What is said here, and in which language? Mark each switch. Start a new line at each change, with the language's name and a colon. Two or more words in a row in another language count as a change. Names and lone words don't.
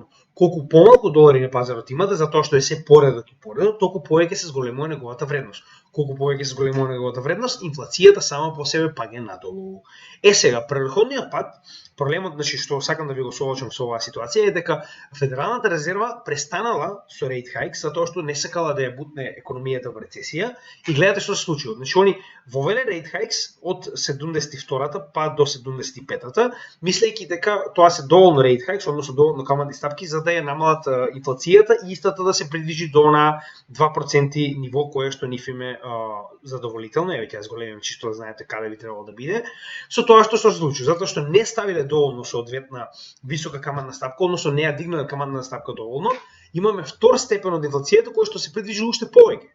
Macedonian: Колку помалку долари на пазарот имате, затоа што е се поредок и поредок, толку повеќе се зголемува неговата вредност. Колку повеќе се зголемува неговата вредност, инфлацијата сама по себе паѓа надолу. Сега, претходниот пат, проблемот, значи што сакам да ви го соочам со оваа ситуација е дека Федералната резерва престанала со
English: rate hikes
Macedonian: затоа што не сакала да ја бутне економијата во рецесија и гледате што се случило. Значи они вовеле
English: rate hikes
Macedonian: од 72-та па до 75-та, мислејќи дека тоа се доволно
English: rate hikes,
Macedonian: односно доволно каматни стапки за да ја намалат инфлацијата и истата да се придвижи до на 2% ниво кое што нив им е задоволително, еве ќе зголемим чисто да знаете каде би требало да биде. Со тоа што се случи, затоа што не ставиле доволно соодветна висока каматна стапка, односно не ја дигнале каматна стапка доволно, имаме втор степен од инфлацијата кој што се придвижи уште повеќе.